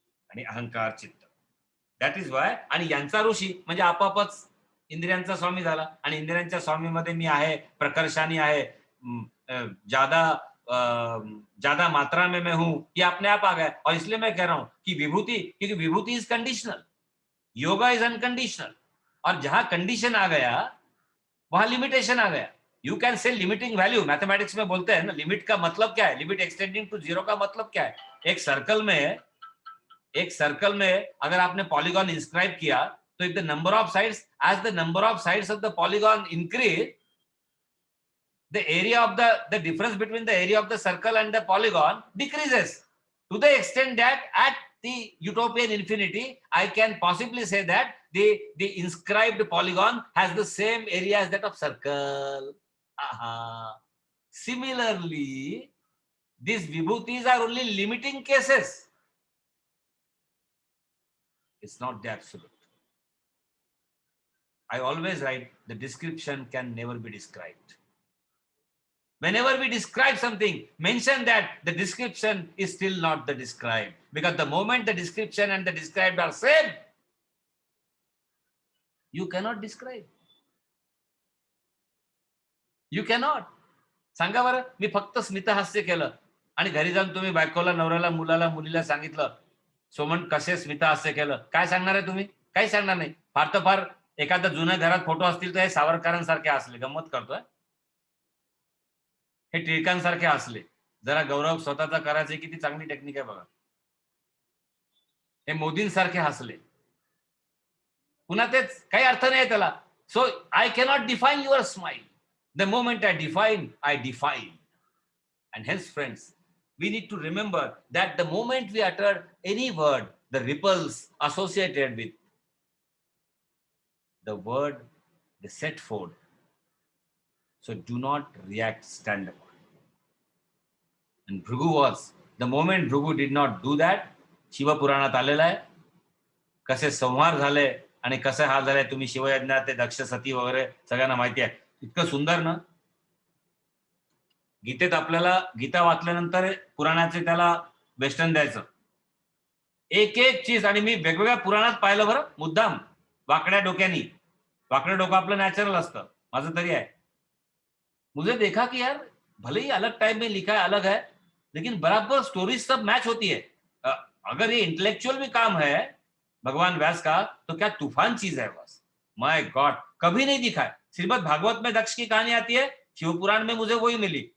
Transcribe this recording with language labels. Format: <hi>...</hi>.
<mr>आणि अहंकार चित्त.</mr> <en>That is why.</en> <mr>आणि यांचा ऋषी म्हणजे आपापच इंद्रियांचा स्वामी झाला. आणि इंद्रियांच्या स्वामीमध्ये मी आहे, प्रकर्षानी आहे,</mr> <hi>ज्यादा मात्रा में मैं हूं, ये अपने आप आ गया. और इसलिए मैं कह रहा हूं कि विभूति, क्योंकि</hi> <en>Vibhuti is conditional, yoga is unconditional.</en> <hi>और जहां कंडीशन आ गया वहां लिमिटेशन आ गया.</hi> <en>You can say limiting value.</en> <hi>Mathematics में बोलते हैं ना, लिमिट का मतलब क्या है, लिमिट एक्सटेंडिंग टू जीरो का मतलब क्या है. एक सर्कल में अगर आपने पॉलीगॉन इंस्क्राइब किया, तो</hi> <en>if the number of sides, as the number of sides of the polygon increase, the area of the difference between the area of the circle and the polygon decreases to the extent that at the utopian infinity, I can possibly say that the inscribed polygon has the same area as that of circle. Similarly, these vibhutis are only limiting cases. It's not the absolute. I always write, the description can never be described. Whenever we describe something, mention that the description is still not the described. Because the moment the description and the described are same, you cannot describe. You cannot.</en> <mr>सांगा बरं, मी फक्त स्मितहास्य केलं आणि घरी जाऊन तुम्ही बायकोला, नवऱ्याला, मुलाला, मुलीला सांगितलं, सोमन कसे स्मितहास्य केलं, काय सांगणार आहे तुम्ही? काही सांगणार नाही. फार तर फार एखादा जुन्या घरात फोटो असतील तर हे सावरकरांसारखे असले, गंमत करतोय, हे टिळकांसारखे असले, जरा गौरव स्वतःचा करायचे, किती चांगली टेक्निक आहे बघा. हे मोदींसारखे हसले, पुन्हा तेच, काही अर्थ नाही त्याला.</mr> <en>So I cannot define your smile. The moment I define. And hence, friends, we need to remember that the moment we utter any word, the ripples associated with the word, they set forth. So do not react, stand up. And the moment Bhrigu did not do that,</en> <mr>Shiv पुराणात आलेलं आहे, कसे संहार झाले आणि कसे हाल झाले, तुम्ही शिवयज्ञात ते दक्ष सती वगैरे सगळ्यांना माहिती आहे. इतकं सुंदर ना. गीतेत आपल्याला, गीता वाचल्यानंतर पुराणाचे त्याला वेस्टर्न द्यायचं, एक एक चीज. आणि मी वेगवेगळ्या पुराणात पाहिलं बरं, मुद्दाम वाकड्या डोक्यानी. वाकडं डोकं आपलं नॅचरल असतं, माझं तरी आहे.</mr> <hi>मुझे देखा कि यार भले ही अलग टाइम में लिखा है, अलग है, लेकिन बराबर स्टोरीज सब मैच होती है. अगर ये इंटेलेक्चुअल भी काम है भगवान व्यास का, तो क्या तूफान चीज है बस.</hi> <en>my God,</en> <hi>कभी नहीं दिखा है. श्रीमद भागवत में दक्ष की कहानी आती है, शिवपुराण में मुझे वही मिली.</hi>